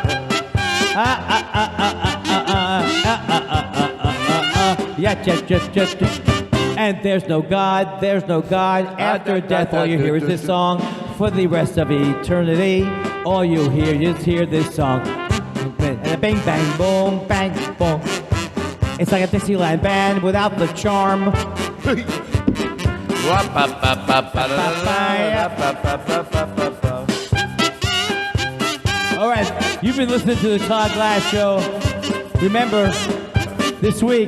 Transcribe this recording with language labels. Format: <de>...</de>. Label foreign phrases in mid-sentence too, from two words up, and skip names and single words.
<en>And there's no God. After death, all you hear is this song. For the rest of eternity, all you hear is this song. And a bang, bang, boom, bang, boom. It's like a Dixieland band without the charm. All right, you've been listening to the Todd Glass Show. Remember, this week.</en>